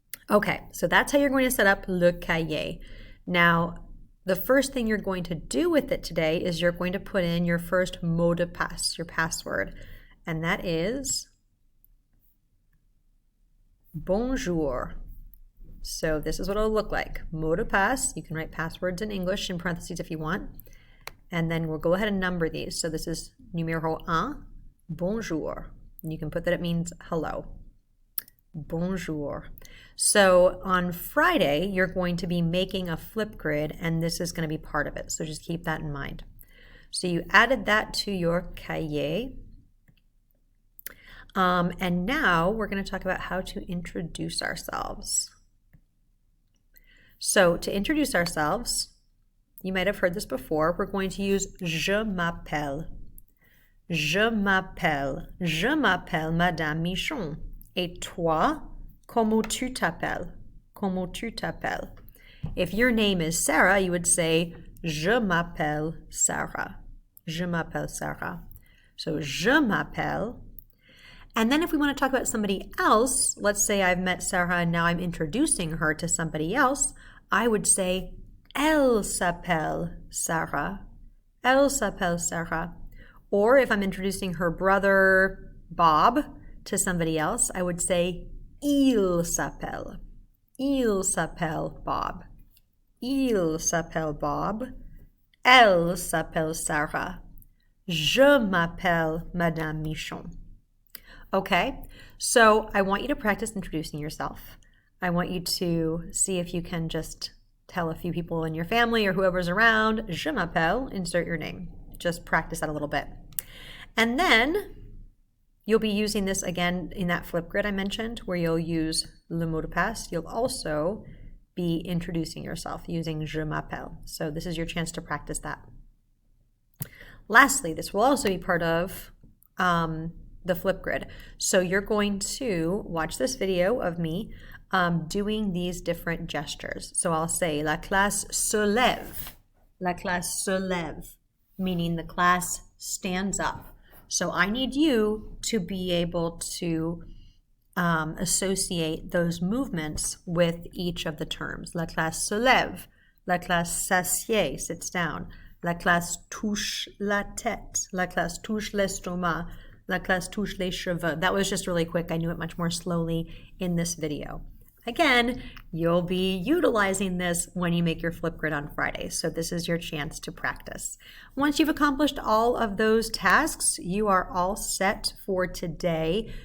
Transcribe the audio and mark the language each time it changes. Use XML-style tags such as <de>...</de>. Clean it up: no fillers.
<en>Okay, so that's how you're going to set up le cahier. Now, the first thing you're going to do with it today is you're going to put in your first mot de passe, your password, and that is bonjour. So this is what it'll look like. Mot de passe. You can write passwords in English in parentheses if you want. And then we'll go ahead and number these. So this is numéro 1, bonjour. And you can put that it means hello. Bonjour. So on Friday, you're going to be making a Flipgrid, and this is going to be part of it. So just keep that in mind. So you added that to your cahier. And now we're going to talk about how to introduce ourselves. So to introduce ourselves, you might have heard this before, we're going to use</en> <fr>je m'appelle. Je m'appelle. Je m'appelle Madame Michon. Et toi, comment tu t'appelles? Comment tu t'appelles?</fr> <en>If your name is Sarah, you would say</en> <fr>je m'appelle Sarah. Je m'appelle Sarah.</fr> <en>So</en> <fr>je m'appelle.</fr> <en>And then if we want to talk about somebody else, let's say I've met Sarah and now I'm introducing her to somebody else, I would say</en> <fr>elle s'appelle Sarah. Elle s'appelle Sarah.</fr> <en>Or if I'm introducing her brother Bob to somebody else, I would say</en> <fr>il s'appelle. Il s'appelle Bob. Il s'appelle Bob. Elle s'appelle Sarah. Je m'appelle Madame Michon.</fr> <en>Okay, so I want you to practice introducing yourself. I want you to see if you can just tell a few people in your family or whoever's around,</en> <fr>je m'appelle,</fr> <en>insert your name. Just practice that a little bit. And then you'll be using this again in that flip grid I mentioned where you'll use le mot de passe. You'll also be introducing yourself using</en> <fr>je m'appelle.</fr> <en>So this is your chance to practice that. Lastly, this will also be part of the flip grid. So you're going to watch this video of me doing these different gestures. So I'll say</en> <fr>la classe se lève.</fr> <en>La classe se lève, meaning the class stands up. So I need you to be able to associate those movements with each of the terms.</en> <fr>La classe se lève. La classe s'assied,</fr> <en>sits down.</en> <fr>La classe touche la tête. La classe touche l'estomac. La classe touche les cheveux.</fr> <en>That was just really quick. I knew it much more slowly in this video. Again, you'll be utilizing this when you make your flip grid on Friday. So this is your chance to practice. Once you've accomplished all of those tasks, you are all set for today.</en>